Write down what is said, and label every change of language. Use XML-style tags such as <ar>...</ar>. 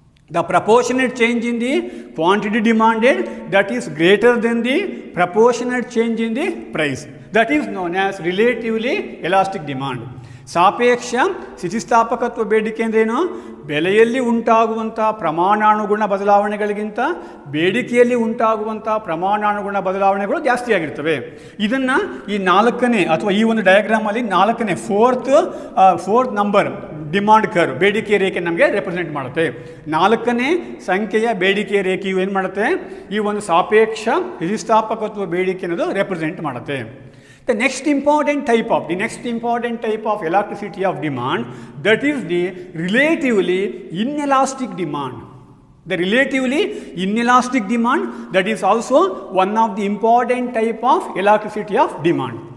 <en>The proportionate change in the quantity demanded, that is greater than the proportionate change in the price. That is known as relatively elastic demand.</en> <kn>ಸಾಪೇಕ್ಷ ಸ್ಥಿತಿಸ್ಥಾಪಕತ್ವ ಬೇಡಿಕೆ ಅಂದ್ರೇನು? ಬೆಲೆಯಲ್ಲಿ ಉಂಟಾಗುವಂಥ ಪ್ರಮಾಣಾನುಗುಣ ಬದಲಾವಣೆಗಳಿಗಿಂತ ಬೇಡಿಕೆಯಲ್ಲಿ ಉಂಟಾಗುವಂಥ ಪ್ರಮಾಣಾನುಗುಣ ಬದಲಾವಣೆಗಳು ಜಾಸ್ತಿ ಆಗಿರ್ತವೆ. ಇದನ್ನು ಈ 4ನೇ ಅಥವಾ ಈ ಒಂದು ಡಯಾಗ್ರಾಮಲ್ಲಿ 4ನೇ ಫೋರ್ತ್ ನಂಬರ್ ಡಿಮಾಂಡ್ ಕರ್ವ್ ಬೇಡಿಕೆ ರೇಖೆ ನಮಗೆ ರೆಪ್ರೆಸೆಂಟ್ ಮಾಡುತ್ತೆ. 4ನೇ ಸಂಖ್ಯೆಯ ಬೇಡಿಕೆ ರೇಖೆಯು ಏನು ಮಾಡುತ್ತೆ? ಈ ಒಂದು ಸಾಪೇಕ್ಷ ಸ್ಥಿತಿಸ್ಥಾಪಕತ್ವ ಬೇಡಿಕೆ ಅನ್ನೋದು ರೆಪ್ರೆಸೆಂಟ್ ಮಾಡುತ್ತೆ.</kn> <en>The next important type of elasticity of demand, that is the relatively inelastic demand. The relatively inelastic demand, that is also one of the important type of elasticity of demand.</en>